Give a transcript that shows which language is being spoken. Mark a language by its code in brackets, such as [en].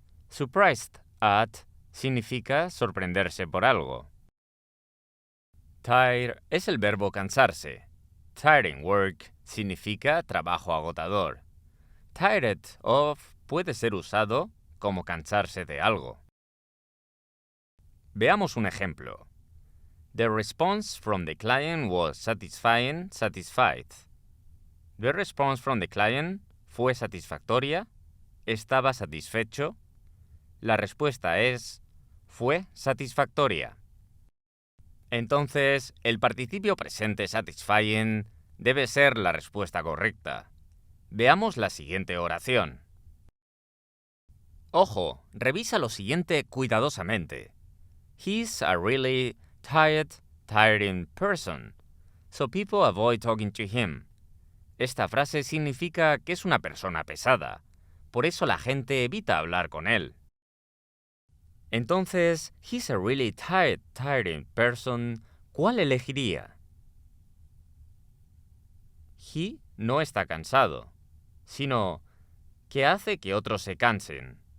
[en] Surprised at [es] significa sorprenderse por algo. Tire es el verbo cansarse. [en] Tiring work [es] significa trabajo agotador. [en] Tired of [es] puede ser usado como cansarse de algo. Veamos un ejemplo. [en] The response from the client was satisfying, satisfied. The response from the client [es] fue satisfactoria, estaba satisfecho. La respuesta es fue satisfactoria. Entonces, el participio presente satisfying debe ser la respuesta correcta. Veamos la siguiente oración. Ojo, revisa lo siguiente cuidadosamente. [en] He's a really tiring person, so people avoid talking to him. [es] Esta frase significa que es una persona pesada, por eso la gente evita hablar con él. Entonces, [en] he's a really tiring person, [es] ¿cuál elegiría? He no está cansado, sino que hace que otros se cansen.